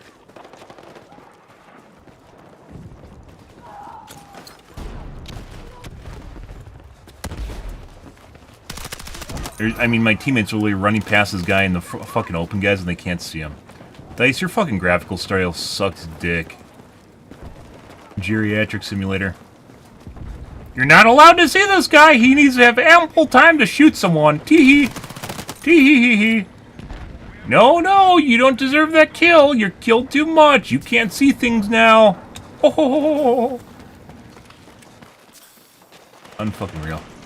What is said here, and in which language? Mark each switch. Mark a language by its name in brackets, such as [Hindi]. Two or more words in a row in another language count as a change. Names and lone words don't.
[English] I mean, my teammates are literally running past this guy in the fucking open, guys, and they can't see him. Dice, your fucking graphical style sucks dick. Geriatric simulator. You're not allowed to see this guy! He needs to have ample time to shoot someone! Tee-hee! Tee-hee-hee-hee! No, no! You don't deserve that kill! You're killed too much! You can't see things now! Ho ho ho ho ho! Unfucking real.